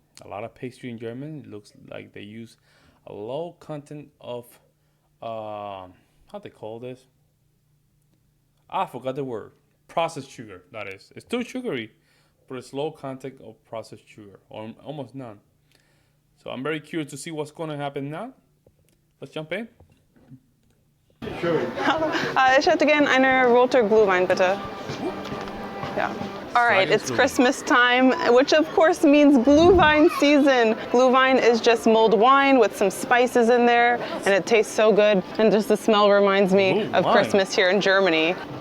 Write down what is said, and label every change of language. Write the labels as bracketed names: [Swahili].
[English] A lot of pastry in Germany. It looks like they use a low content of how they call this? I forgot the word. Processed sugar, that is. It's too sugary, but it's low content of processed sugar, or almost none. So I'm very curious to see what's going to happen now. Let's jump in. [German] Hallo, ich hätte gern eine rote Glühwein, bitte. [English] Yeah. All right, it's Christmas time, which of course means Glühwein season. Glühwein is just mulled wine with some spices in there, and it tastes so good. And just the smell reminds me of Christmas here in Germany.